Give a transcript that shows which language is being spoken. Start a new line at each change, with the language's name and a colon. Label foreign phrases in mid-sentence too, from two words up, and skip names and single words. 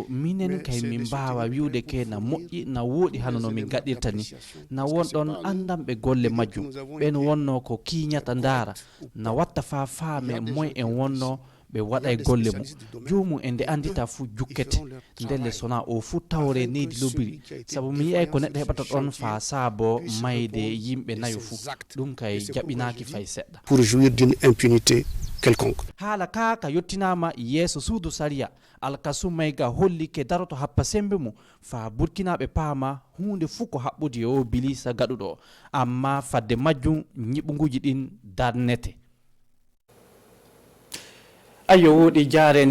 Fula: minen kay min mbawa wiwde ke na moƴƴi na wooɗi hano no min gaɗirta ni na wonɗon andanɓe golle majjum ɓen wonno ko kiñata ndaara na watta fa faame moy en wonno ɓe waɗa e golle mum jomum e nde andita fuu jukkete ndelle sona o fuu tawre neydi lobiri saabu mi yiyay ko neɗɗo heɓata ɗon fa saabo mayde yimɓe nayo fuu ɗum kay jaɓinaki fay seɗɗa
French: pour jouir d'une impunité quelconque.
Fula: haala kaka yettinama yeeso suudu saria alkasum mayga hollike daroto happa sembe mum fa burkinaɓe paama hunde fuu ko haɓɓudi o bilisa gaɗuɗo amma fadde majjum ñiɓuguji ɗin darnete ayo woɗi jaren